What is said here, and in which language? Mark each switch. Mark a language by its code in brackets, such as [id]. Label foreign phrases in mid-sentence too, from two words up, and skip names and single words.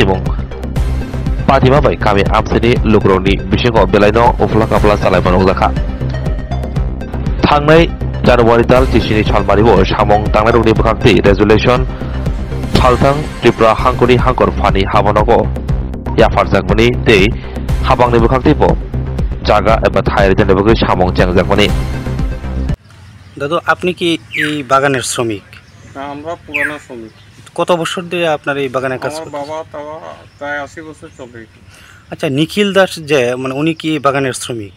[trp] patima bai kami amsini lugroni bisingo belaino ufla kapla salaimano zakha thangnai January dal tisini salmaribo samong tangnarokni bukakti resolution saltang Tripura hangkoni hangkor phani habonogo yafarjakmani tei habangni bukakti bo [bn] জায়গা এবং থাইয়ের জন্য [trp] বগে সামং চ্যাংজাকমানি [bn] দাদু আপনি কি এই বাগানের শ্রমিক? না, আমরা পুরানো শ্রমিক। কত বছর ধরে আপনার এই বাগানে কাজ আমার বাবা তাও প্রায় 80 বছর চলে। আচ্ছা, নিখিল দাস যে মানে উনি কি বাগানের শ্রমিক?